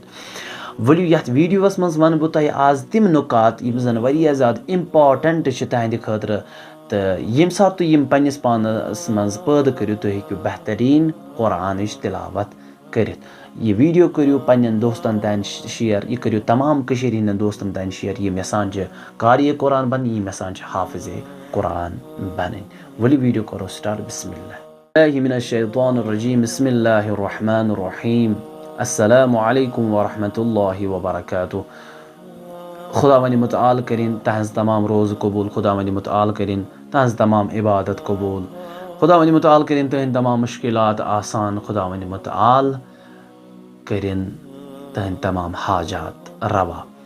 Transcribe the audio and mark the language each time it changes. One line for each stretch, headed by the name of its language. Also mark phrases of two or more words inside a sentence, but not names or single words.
Kashmiri: ؤلِو یَتھ ویٖڈیوَس منٛز وَنہٕ بہٕ تۄہہِ آز تِم نُکات یِم زَن واریاہ زیادٕ اِمپاٹَنٛٹ چھِ تُہنٛدِ خٲطرٕ، تہٕ ییٚمہِ ساتہٕ تُہۍ یِم پنٛنِس پانَس منٛز پٲدٕ کٔرِو تُہۍ ہیٚکِو بہتریٖن قۄرانٕچ تِلاوت کٔرِتھ. یہِ ویٖڈیو کٔرِو پنٛنٮ۪ن دوستَن تام شِیَر، یہِ کٔرِو تمام کٔشیٖرِ ہِنٛدٮ۪ن دوستَن تام شِیَر یِم یژھان چھِ قاری قرآن بَنٕنۍ، یِم یژھان چھِ حافظ قرآن بَنٕنۍ. ؤلِو ویٖڈیو کَرو سٹاٹ.
Arabic: بسم اللہ من الشیطان الرجیم، بسم اللہ الرحمن الرحیم. السلام علیکم ورحمۃ اللہ وبرکاتہ.
Kashmiri: خۄداوندِ مُتعال کٔرِنۍ تہنٛز تمام روزٕ قبوٗل، خۄداوندِ مُتعال کٔرِنۍ تہنٛز تمام عبادت قبوٗل، خۄداوندِ مُتعال کٔرِنۍ تٕہنٛدۍ تمام مُشکلات آسان، خۄداوندِ مُتعال کٔرِنۍ تٕہنٛدۍ تمام حاجات روا.